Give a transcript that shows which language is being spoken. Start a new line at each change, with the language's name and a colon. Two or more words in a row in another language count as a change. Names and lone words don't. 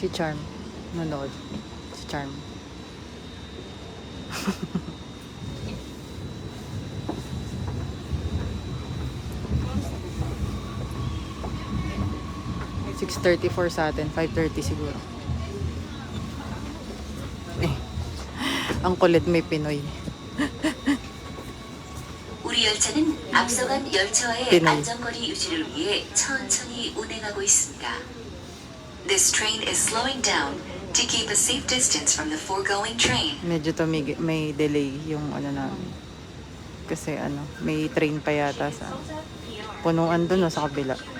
Filipino: Nanood. charm. $6.34 sa atin, 5.30 siguro. Eh, ang kulit may Pinoy.
Korean: 우리 열차는 앞서간 열차와의
Filipino: Pinoy.
Korean: 안전거리 유지를 위해 천천히 운행하고 있습니다.
English: This train is slowing down to keep a safe distance from the foregoing train.
Filipino: Medyo may delay yung ano namin. Kasi ano, may train pa yata sa punuan doon o sa kabila.